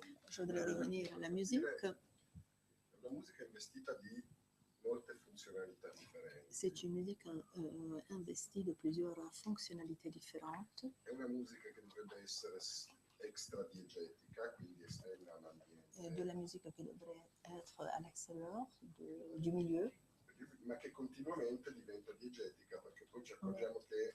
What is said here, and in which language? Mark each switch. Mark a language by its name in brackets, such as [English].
[French] Je voudrais revenir à la musique. [Italian] La musica è investita di molte funzionalità differenti. [French] C'est une musique investie de plusieurs fonctionnalités différentes. [Italian] È una musica che dovrebbe essere extra-diegetica, quindi esterna all'ambiente. [French] De la musique qui devrait être à l'extérieur du milieu, [Italian] ma che continuamente diventa diegetica, perché poi ci accorgiamo che